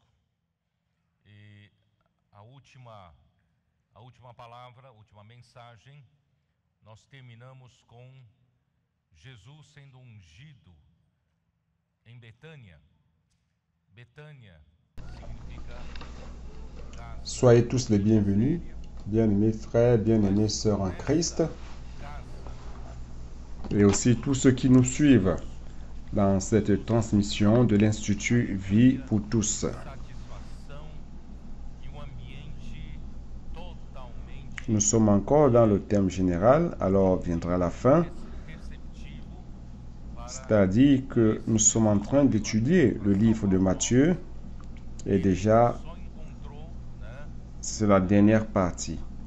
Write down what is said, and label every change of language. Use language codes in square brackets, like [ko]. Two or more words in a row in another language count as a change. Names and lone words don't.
[pt] E a última palavra, a última mensagem, nós terminamos com Jesus sendo ungido em Betânia. Betânia significa casa. [fr] Soyez tous les bienvenus, bien-aimés frères, bien-aimées sœurs en Christ, et aussi tous ceux qui nous suivent dans cette transmission de l'Institut Vie pour tous. Nous sommes encore dans le thème général, alors viendra la fin, c'est-à-dire que nous sommes en train d'étudier le livre de Matthieu, et déjà c'est la dernière partie.